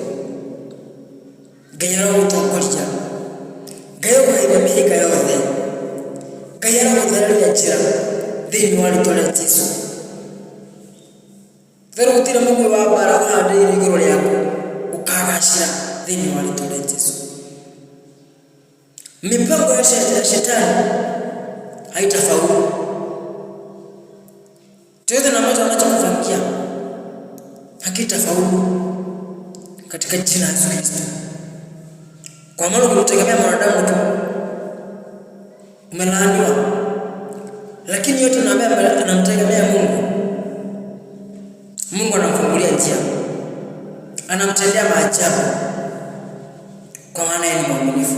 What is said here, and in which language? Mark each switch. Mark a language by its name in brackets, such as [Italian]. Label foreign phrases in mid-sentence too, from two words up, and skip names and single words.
[Kikuyu] Ngai arogũtongoria, Ngai agũheire mĩhĩnga yothe, Ngai arogũthereria njĩra thĩinĩ wa rĩĩtwa rĩa Jesũ. Tondũ gũtirĩ mũgĩ wa mbara ũhandĩirwo igũrũ rĩaku ũkagacĩra thĩinĩ wa rĩĩtwa rĩa Jesũ. [Swahili] Mipango ya shetani haitafaulu. Chochote ambacho anachokupangia hakitafaulu katika jina la Yesu Kristo. Kwa maana ukimtegemea mwanadamu tu umelaaniwa, lakini yote anamtegemea Mungu, Mungu anamfungulia njia, anamtendea maajabu, kwa maana yeye ni mwaminifu.